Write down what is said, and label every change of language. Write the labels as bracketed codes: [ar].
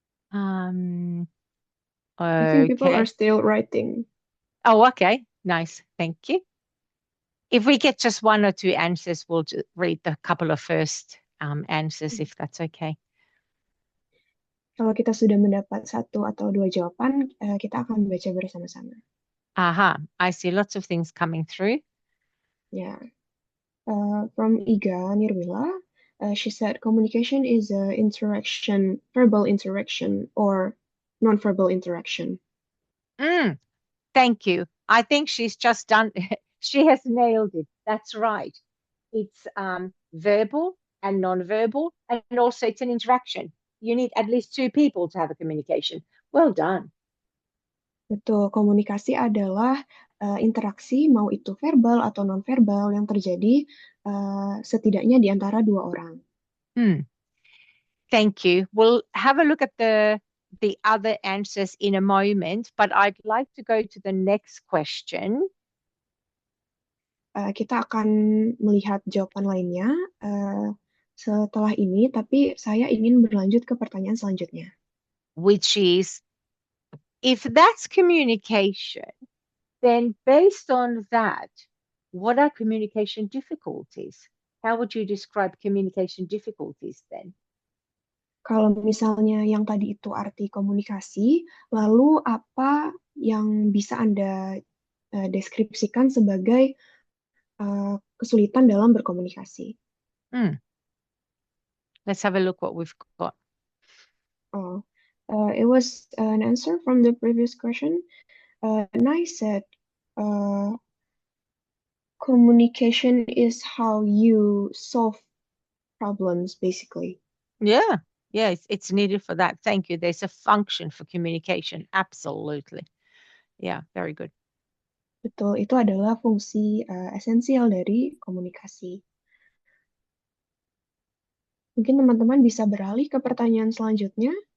[en] I think people are still writing. Oh, okay. Nice. Thank you. If we get just one or two answers, we'll just read the couple of first answers, if that's okay. [id] Kalau kita sudah mendapat satu atau dua jawaban, kita akan baca bersama-sama. [en] Aha, I see lots of things coming through. Yeah. From Iga Nirwila, she said communication is interaction, verbal interaction or non-verbal interaction. Thank you. I think she's just done, she has nailed it. That's right. It's verbal and non-verbal, and also it's an interaction. You need at least two people to have a communication. Well done. [id] Betul, komunikasi adalah interaksi, mau itu verbal atau non-verbal, yang terjadi setidaknya di antara dua orang. [en] Thank you. We'll have a look at the other answers in a moment, but I'd like to go to the next question. [id] Kita akan melihat jawaban lainnya setelah ini, tapi saya ingin berlanjut ke pertanyaan selanjutnya. [en] Which is, if that's communication, then based on that, what are communication difficulties? how would you describe communication difficulties then? [id] Kalau misalnya yang tadi itu arti komunikasi, lalu apa yang bisa Anda deskripsikan sebagai kesulitan dalam berkomunikasi? [en] Let's have a look what we've got. Oh, it was an answer from the previous question. Nai said, communication is how you solve problems, basically. Yeah, it's needed for that. Thank you. There's a function for communication. Absolutely. Yeah, very good. [id] Betul, itu adalah fungsi esensial dari komunikasi. Mungkin teman-teman bisa beralih ke pertanyaan selanjutnya.